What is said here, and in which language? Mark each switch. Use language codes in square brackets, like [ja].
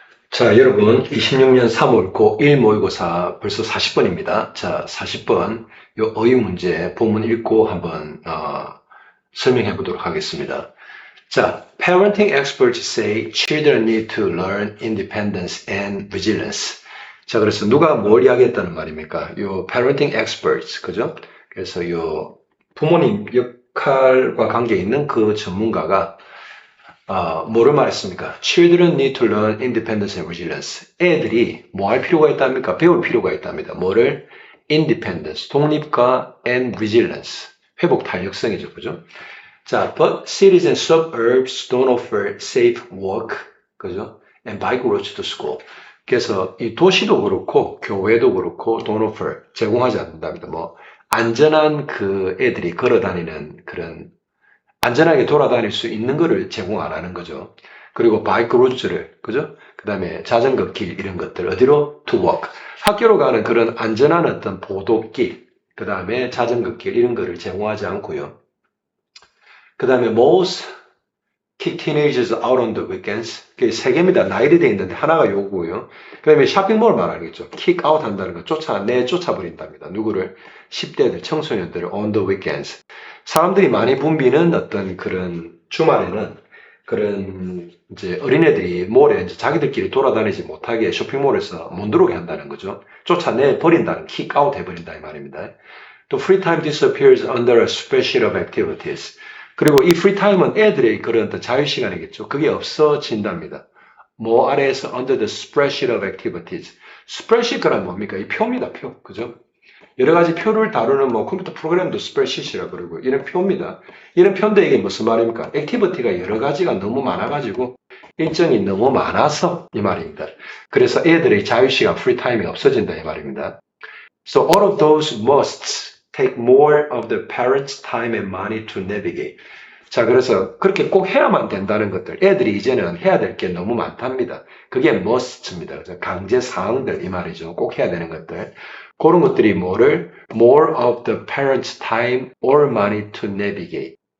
[ko] 자, 여러분, 26년 3월 고1 모의고사 벌써 40번입니다. 자, 40번, 요 어휘 문제 본문 읽고 한번, 설명해 보도록 하겠습니다. [en] 자, parenting experts say children need to learn independence and resilience. [ko] 자, 그래서 누가 뭘 이야기했다는 말입니까? 요 [en] parenting experts, [ko] 그죠? 그래서 요 부모님 역할과 관계 있는 그 전문가가 뭐를 말했습니까? [en] Children need to learn independence and resilience. [ko] 애들이 뭐 할 필요가 있답니까? 배울 필요가 있답니다. 뭐를? Independence, 독립과 and resilience, 회복 탄력성이죠. 그죠? [en] 자, but cities and suburbs don't offer safe walk, [ko] 그죠? [en] And bike routes to school. [ko] 그래서 이 도시도 그렇고 교회도 그렇고 [en] don't offer, [ko] 제공하지 않는답니다. 뭐 안전한 그 애들이 걸어 다니는 그런 안전하게 돌아다닐 수 있는 거를 제공 안 하는 거죠. 그리고 바이크 루트를, 그죠? 그 다음에 자전거 길 이런 것들 어디로? [en] To walk. [ko] 학교로 가는 그런 안전한 어떤 보도길, 그 다음에 자전거 길 이런 거를 제공하지 않고요. 그 다음에 [en] most kick teenagers out on the weekends. [ko] 그게 세 개입니다. 나일이 돼 있는데 하나가 요거고요. 그 다음에 쇼핑몰 말하겠죠. [en] kick out [ko] 한다는 거 내쫓아버린답니다. 누구를? 10대들, 청소년들을 [en] on the weekends. [ko] 사람들이 많이 붐비는 어떤 그런 주말에는 그런 이제 어린애들이 몰에 이제 자기들끼리 돌아다니지 못하게 쇼핑몰에서 못 들어오게 한다는 거죠. 쫓아내 버린다는, [en] kick out [ko] 해버린다 이 말입니다. [en] 또 free time disappears under a spreadsheet of activities. [ko] 그리고 이 프리타임은 애들의 그런 자유시간이겠죠. 그게 없어진답니다. 뭐 아래에서 [en] under the spreadsheet of activities. [ko] 스프레드시트란 뭡니까? 이 표입니다, 표. 그죠? 여러 가지 표를 다루는 뭐 컴퓨터 프로그램도 스프레드시트라 그러고 이런 표입니다. 이런 표인데 이게 무슨 말입니까? 액티비티가 여러 가지가 너무 많아가지고 일정이 너무 많아서 이 말입니다. 그래서 애들의 자유시간, 프리타임이 없어진다 이 말입니다. [en] So all of those musts take more of the parents' time and money to navigate. [ko] 자, 그래서 그렇게 꼭 해야만 된다는 것들. 애들이 이제는 해야 될 게 너무 많답니다. 그게 must입니다. 그래서 강제 사항들 이 말이죠. 꼭 해야 되는 것들. 그런 것들이 뭐를? [en] More of the parents' time or money to navigate.